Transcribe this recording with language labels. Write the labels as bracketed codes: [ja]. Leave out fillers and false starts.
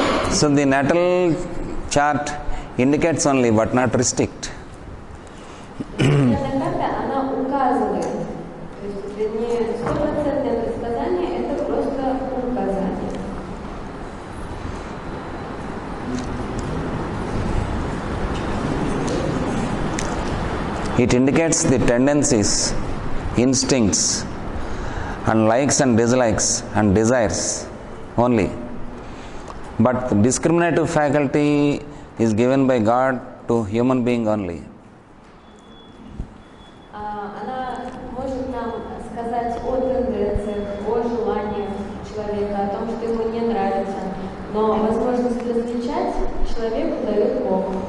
[en] So the natal chart indicates only but not restrict. [ru] Она указывает, то есть это не стопроцентное предсказание, это просто указание. [en] It indicates the tendencies, instincts, and likes and dislikes and desires only. But the discriminative faculty is given by God to human being only. [ru] Она может нам сказать о тенденциях, о желаниях человека, о том, что ему не нравится. Но возможность различать человеку дает Бог.